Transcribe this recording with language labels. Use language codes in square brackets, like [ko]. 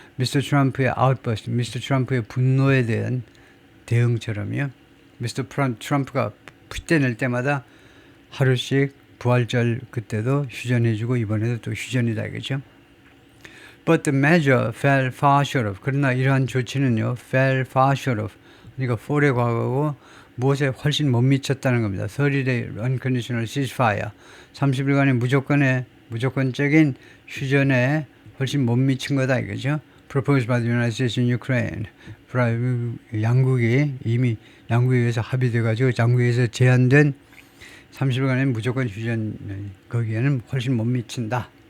[ko] 미스터 트럼프의 outburst, 미스터 트럼프의 분노에 대한 대응처럼요. 미스터 트럼프가 핏대 낼 때마다 하루씩 부활절 그때도 휴전해주고 이번에도 또 휴전이다 이거죠. [en] But the measure fell far short of, [ko] 그러나 이러한 조치는요 [en] fell far short of, [ko] 그러니까 fall의 과거고 무엇에 훨씬 못 미쳤다는 겁니다. [en] 30-day unconditional ceasefire, [ko] 30일간의 무조건적인 휴전에 훨씬 못 미친 거다 이거죠. [en] Proposed by the United States in Ukraine. [ko] 양국이 의해서 합의돼가지고 제한된 30일간의 무조건 휴전, 거기에는 훨씬 못 미친다.